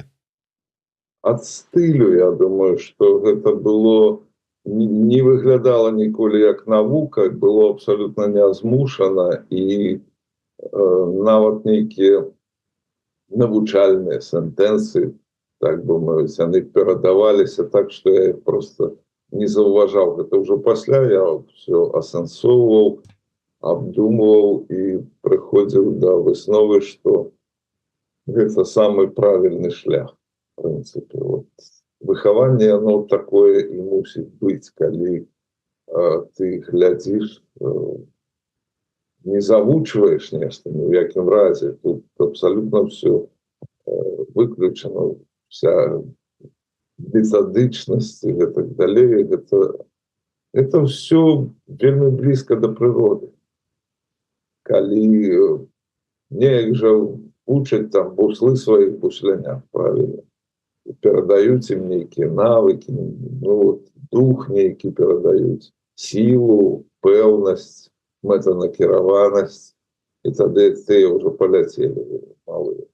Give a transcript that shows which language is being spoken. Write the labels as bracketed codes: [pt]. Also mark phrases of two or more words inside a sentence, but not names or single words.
[be] Ад стылю, я думаю, что гэта было не выглядала ніколі як навука, было абсолютно нязмушана, і нават нейкія навучальныя сентэнсы, так бы мовіць, яны перадаваліся так, [ru] что я их [be] просто не заўважаў. Гэта ўжо пасля я все асэнсоўваў, абдумваў і прыходзіў да высновы, что гэта самы правільны шлях. [ru] В принципе, вот [be] выхаванне [ru] оно такое [be] і мусіць быць, калі ты глядзіш, не завучваеш нешта ні ў якім разе. Тут [ru] абсолютно все выключено, вся [be] методычнасць і так далее. [ru] Это все вельмі близко до прыроды. [be] Калі неяк жа учаць там буслы сваіх буслянях, правильно, перадаюць ім нейкія навыкі, ну, вот, дух нейкі перадаюць, сілу, пэўнасць, мэтанакіраванасць, і тады тыя ўжо паляцелі малыя.